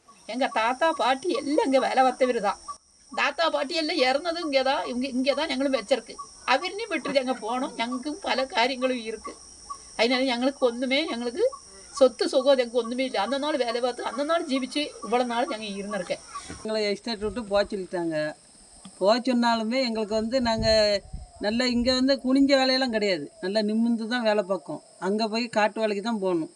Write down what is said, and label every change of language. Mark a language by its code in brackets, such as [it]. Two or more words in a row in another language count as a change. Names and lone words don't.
[ta] எங்கள் தாத்தா பாட்டி எல்லாம் இங்கே வேலை பார்த்தவர் தான். தாத்தா பாட்டி எல்லாம் இறந்ததும் இங்கே தான். இங்கே தான் [ml] ഞങ്ങളും വെച്ചിருக்கு. അവരിനെയും വിട്ട് ഞങ്ങൾ പോകണം. ഞങ്ങൾക്കും പല കാര്യങ്ങളും இருக்குது. [ta] அதனால ഞങ്ങൾക്ക് சொத்து சுகம் எனக்கு ஒன்றுமே இல்லை. அந்த நாள் வேலை பார்த்து அந்த நாள் ஜீவிச்சு இவ்வளோ நாள் நாங்கள் இருந்திருக்கேன். எங்களை எஸ்டேட் விட்டு போக சொல்லிட்டாங்க. போக சொன்னாலுமே எங்களுக்கு நாங்கள் நல்லா இங்கே குனிஞ்ச வேலையெல்லாம் கிடையாது. நல்லா நிமிர்ந்து தான் வேலை பார்க்கோம். அங்கே போய் காட்டு வேலைக்கு தான் போகணும்.